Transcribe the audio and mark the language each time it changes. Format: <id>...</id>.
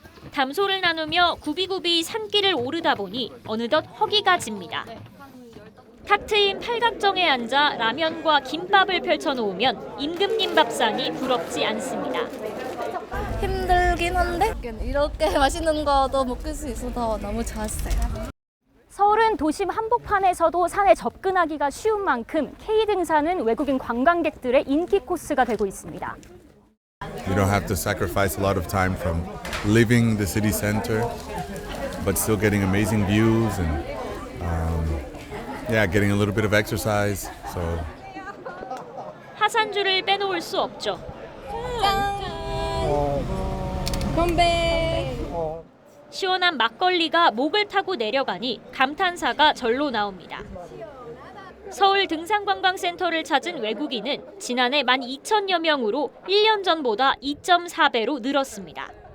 <ko>담소를 나누며 굽이굽이 산길을 오르다 보니 어느덧 허기가 집니다. 탁 트인 팔각정에 앉아 라면과 김밥을 펼쳐놓으면 임금님 밥상이 부럽지 않습니다. 힘들긴 한데 이렇게 맛있는 거도 먹을 수 있어서 너무 좋았어요. 서울은 도심 한복판에서도 산에 접근하기가 쉬운 만큼 K등산은 외국인 관광객들의 인기 코스가 되고 있습니다.</ko> <en>You don't have to sacrifice a lot of time from leaving the city center, but still getting amazing views and getting a little bit of exercise. So</en> <ko>하산주를 빼놓을 수 없죠. 건배. 시원한 막걸리가 목을 타고 내려가니 감탄사가 절로 나옵니다. 서울 등산관광센터를 찾은 외국인은 지난해 12,000여 명으로 1년 전보다 2.4배로 늘었습니다.</ko>